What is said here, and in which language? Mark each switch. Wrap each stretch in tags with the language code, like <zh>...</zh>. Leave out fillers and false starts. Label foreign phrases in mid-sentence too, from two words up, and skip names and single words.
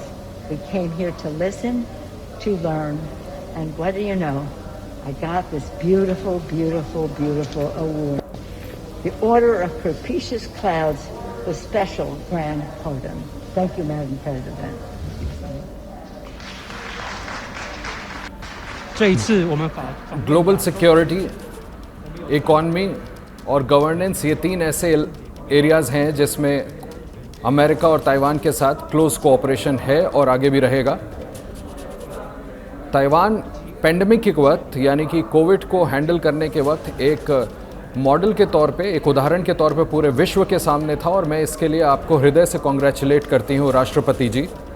<en>We came here to listen, to learn, and what do you know? I got this beautiful, beautiful, beautiful award. The Order of Propitious Clouds with Special Grand Pardon. Thank you, Madam President.</en> <zh>这一次我们</zh> <en>global security, economy</en> <hi>और गवर्नेंस, ये तीन ऐसे एरियाज़ हैं जिसमें अमेरिका और ताइवान के साथ</hi> <en>close cooperation</en> <hi>है और आगे भी रहेगा। ताइवान पेंडेमिक के वक्त यानी कि कोविड को हैंडल करने के वक्त एक मॉडल के तौर पे, एक उदाहरण के तौर पे पूरे विश्व के सामने था और मैं इसके लिए आपको हृदय से कॉन्ग्रेचुलेट करती हूँ राष्ट्रपति जी।</hi>